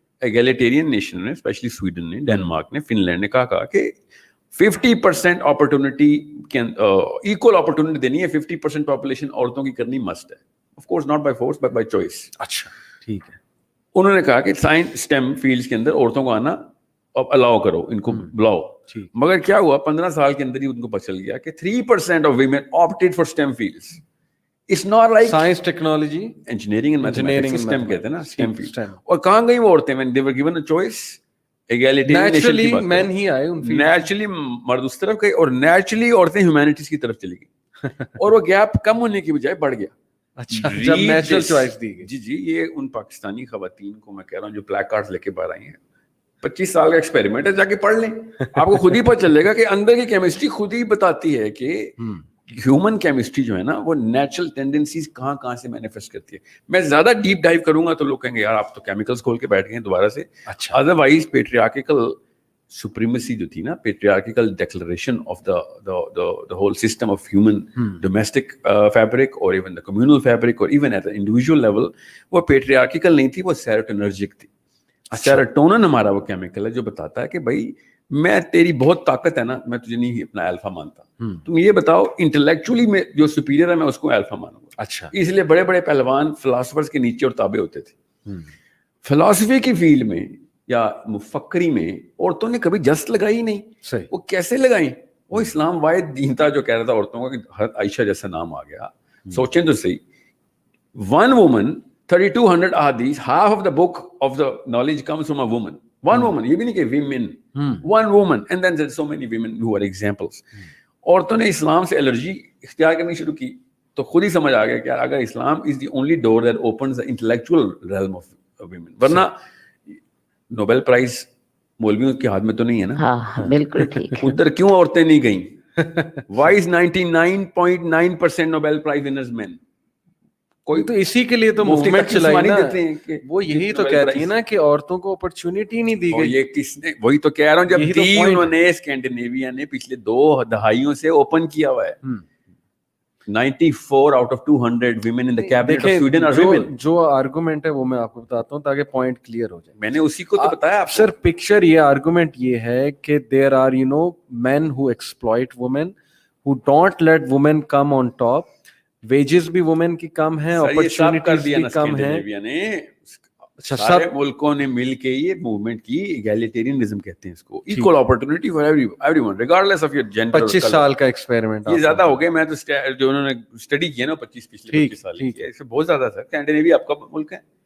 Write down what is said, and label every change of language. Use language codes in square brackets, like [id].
[ur] ایگالیٹیرین nation نے, especially Sweden نے, Denmark نے, فن لینڈ نے کہا کہ 50% اپرچونٹی ایکول اپرچونٹی دینی ہے, 50% پاپولیشن عورتوں کی کرنی مسٹ ہے. [en] Of course not by force but by choice. [ur] اچھا ٹھیک ہے. انہوں نے کہا کہ سائنس اسٹیم فیلڈس کے اندر عورتوں کو آنا الاؤ کرو, ان کو بلاؤ. مگر کیا ہوا, 15 سال کے اندر ہی ان کو پتہ چل گیا کہ [en] 3% of women opted for STEM fields. It's not like science, technology, engineering and mathematics, STEM [ur] کہتے ہیں نا, [en] STEM field. [ur] اور کہاں گئی وہ عورتیں [en] when they were given a choice? Naturally men [ur] ہی آئے [en] In field. [ur] Naturally مرد اس طرف گئے, اور naturally عورتیں humanities کی طرف چلی گئی, اور وہ گیپ کم ہونے کی بجائے بڑھ گیا. اچھا, جب نیچرل چوائس دی گئی. جی یہ ان پاکستانی خواتین کو میں کہہ رہا ہوں جو پلیک کارڈز لے کے باہر آئی ہیں, 25 سال کا ایکسپیریمنٹ ہے, جا کے پڑھ لیں, آپ کو خود ہی پتہ چلے گا کہ اندر کی کیمسٹری خود ہی بتاتی ہے کہ ہیومن کیمسٹری جو ہے نا وہ نیچرل ٹینڈنسیز کہاں سے مینیفیسٹ کرتی ہے. میں زیادہ ڈیپ ڈائیو کروں گا تو لوگ کہیں گے یار آپ تو کیمیکلز کھول کے بیٹھ گئے ہیں دوبارہ سے. [en] otherwise patriarchal supremacy [ur] جو تھی نا, [en] patriarchal declaration of the whole system of human domestic fabric or even the communal fabric or even at the individual level, [ur] وہ پیٹریارکل نہیں تھی, وہ سیروٹونرجک تھی. سیروٹونن ہمارا وہ کیمیکل ہے جو بتاتا ہے کہ بھائی میں تیری بہت طاقت ہے نا, میں تجھے نہیں اپنا الفا مانتا, تم یہ بتاؤ انٹلیکچولی میں جو سپیریئر ہے میں اس کو الفا مانوں گا. اچھا, اس لیے بڑے بڑے پہلوان فلاسفرز کے نیچے اور تابع ہوتے تھے. فلاسفی کی فیلڈ میں یا مفکری میں عورتوں نے کبھی جست لگائی نہیں. وہ کیسے لگائیں؟ وہ اسلام واحد دین تھا جو کہہ رہا تھا عورتوں کا کہ حضرت عائشہ جیسا نام آ گیا. سوچیں تو صحیح, [en] One woman 3200 ahadith, half of the book of the knowledge comes from a woman. One woman, [ur] یہ بھی نہیں کہ [en] women, one woman, and then there's so many women who are examples. [ur] عورتوں نے اسلام سے الرجی اختیار کرنی شروع کی تو خود ہی سمجھ آ گیا کہ اگر اسلام [en] is the only door that opens the intellectual realm of women, [ur] ورنہ نوبل پرائز مولویوں کے ہاتھ میں تو نہیں ہے نا. ہاں بالکل ٹھیک. ادھر کیوں عورتیں نہیں گئیں؟ [en] Why is 99.9% Nobel prize winners men? [ur] کوئی تو اسی کے لیے تو موومنٹ چلائی نا, وہ یہی تو کہتی ہے نا کہ عورتوں کو اپرچونٹی نہیں دی گئی. یہ کس نے, وہی تو کہہ رہا ہوں, جب انہوں نے اسکینڈینیویا نے پچھلے 2 دہائیوں سے اوپن کیا ہوا ہے. [en] 94 out of 200 women in the cabinet of Sweden are women. [ur] جو آرگومنٹ ہے وہ میں آپ کو بتاتا ہوں تاکہ پوائنٹ کلیئر ہو جائے. میں نے اسی کو تو بتایا آپ سر. [en] picture [ur] یہ آرگومنٹ یہ ہے کہ [en] there are men who exploit women, who don't let women come on top. [ur] Wages بھی وومن کی کم ہیں, اپرچونٹیز بھی کم ہیں. سارے ملکوں نے مل کے یہ موومنٹ کی, ایگالیٹیرینزم کہتے ہیں اس کو, [en] Equal opportunity for everyone regardless of your gender. [ur] 25 سال کا ایکسپیریمنٹ یہ زیادہ ہو گیا. میں تو جو انہوں نے اسٹڈی کیا نا 25 سال کی, اس سے بہت زیادہ تھا. اسکینڈینیویا آپ کا ملک ہے.